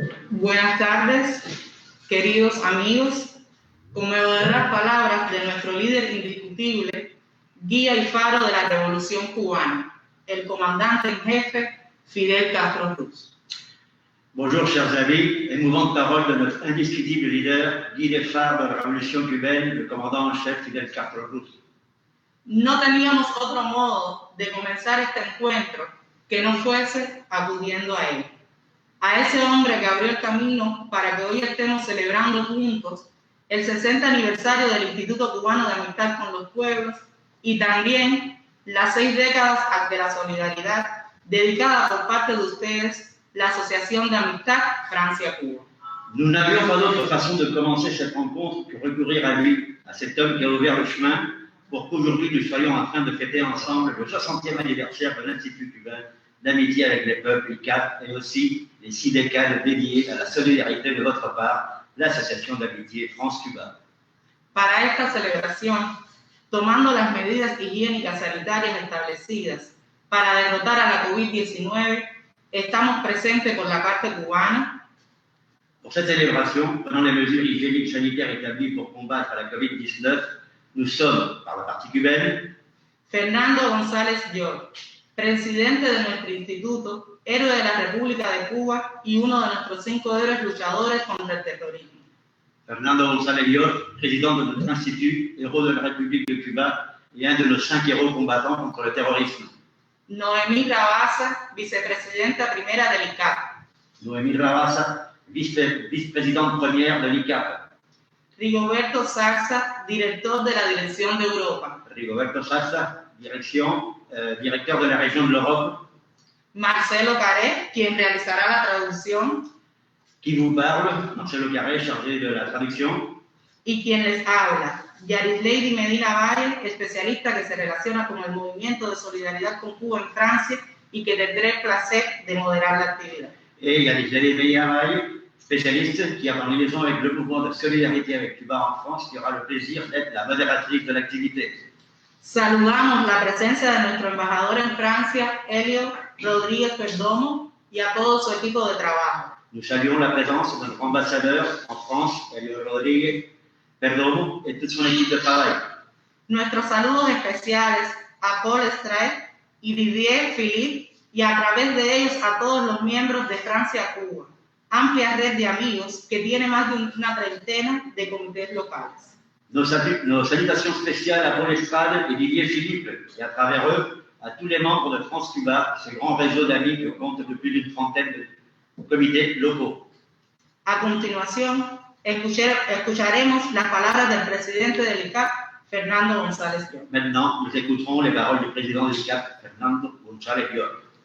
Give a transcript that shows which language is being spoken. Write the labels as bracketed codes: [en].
[es] Buenas tardes, queridos amigos. Conmovedoras palabras de nuestro líder indiscutible, guía y faro de la revolución cubana, el comandante en jefe Fidel Castro Ruz. [fr] Bonjour chers amis, émouvantes paroles de notre indiscutible leader, guide et phare de la révolution cubaine, le commandant en chef Fidel Castro Ruz. [es] No teníamos otro modo de comenzar este encuentro que no fuese acudiendo a él, a ese hombre que abrió el camino para que hoy estemos celebrando juntos el 60 aniversario del Instituto Cubano de Amistad con los Pueblos y también las 6 décadas de la solidaridad dedicada por parte de ustedes la Asociación de Amistad Francia-Cuba. [fr] Nous n'avions pas d'autre façon de commencer cette rencontre que recourir à lui, à cet homme qui a ouvert le chemin pour qu'aujourd'hui nous soyons en train de fêter ensemble le 60e anniversaire de l'Institut cubain d'amitié avec les peuples, ICAP, et aussi les 6 décades dédiées à la solidarité de votre part, l'Association d'amitié France-Cuba. [es] Para esta celebración, tomando las medidas higiénicas sanitarias establecidas para derrotar a la COVID-19, estamos presentes con la parte cubana. [fr] Pour cette célébration, prenant les mesures hygiéniques sanitaires établies pour combattre la COVID-19, nous sommes, par la partie cubaine, [es] Fernando González York, presidente de nuestro instituto, héroe de la República de Cuba y uno de nuestros 5 héroes luchadores contra el terrorismo. [fr] Fernando González York, président de notre institut, héros de la République de Cuba et un de nos 5 héros combattants contre le terrorisme. [es] Noemí Rabasa, vicepresidenta primera del ICAP. [fr] Noemí Rabasa, vice-présidente première de l'ICAP. [es] Rigoberto Sarza, director de la Dirección de Europa. [fr] Rigoberto Sarza, directeur de la région de l'Europe. [es] Marcelo Carré, quien realizará la traducción. [fr] Qui vous parle, Marcelo Carré, chargé de la traducción. [es] Y quien les habla, Yarislady Medina Valle, especialista que se relaciona con el movimiento de solidaridad con Cuba en Francia y que tendré el placer de moderar la actividad. [fr] Et Yarislady Medina Valle, spécialiste qui a en liaison avec le mouvement de solidarité avec Cuba en France, qui aura le plaisir d'être la modératrice de l'activité. [es] Saludamos la presencia de nuestro embajador en Francia, Elio Rodríguez Perdomo, y a todo su equipo de trabajo. [fr] Nous saluons la présence de notre ambassadeur en France, Elio Rodríguez Perdomo, et toute son équipe de travail. [es] Nuestros saludos especiales a Paul Estrade y Didier Philippe, y a través de ellos a todos los miembros de Francia-Cuba, amplia red de amigos que tiene más de una treintena de comités locales. [fr] Nos salutations spéciales à Paul Estrade et Didier Philippe, et à travers eux, à tous les membres de France-Cuba, ce grand réseau d'amis qui compte de plus d'une trentaine de comités locaux. [es] A continuación, escucharemos las palabras del presidente del ICAP, Fernando González Llor. [fr] Maintenant, nous écouterons les paroles du président du CAP, Fernando González Llor.